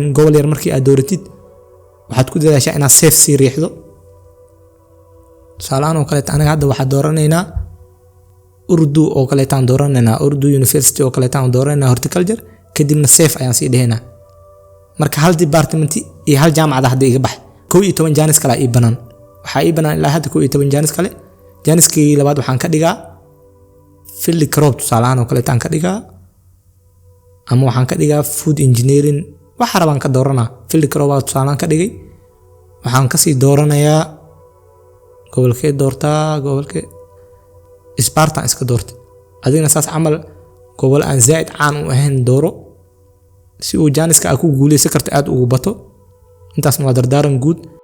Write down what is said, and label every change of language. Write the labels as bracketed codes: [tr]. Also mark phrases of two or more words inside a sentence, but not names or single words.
[so] gobol yar markii aad dooratid waxaad ku dadaashaa inaad safe sii riixdo tusaalahaan oo kale anaga hadda waxaan dooranaynaa Urdu oo kale taan dooranaynaa Urdu University oo kale taan dooranaynaa horticulture kadibna safe ayaan sii dhahaynaa marka hal department iyo hal jaamacad hadda iga bax 12 jaanis kale ii banaan waxaa ii banaan ilaa hadda 12 jaanis kale jaaniskii labaad waxaan ka dhigaa [en] field crop [so] tusaalahaan oo kale taan ka dhigaa ama waxaan ka dhigaa [en] food engineering [so] waxa rabaan ka dooranaa [en] field crop [so] tusaalahaan ka dhigay waxaan ka sii dooranayaa gobolkee doortaa gobolkee Spartan iska doortay adigna saas camal gobol aan zaid caan u ahayn dooro si uu jaaniska ku guuleysan karto aad ugu bato intaas waa dardaaran guud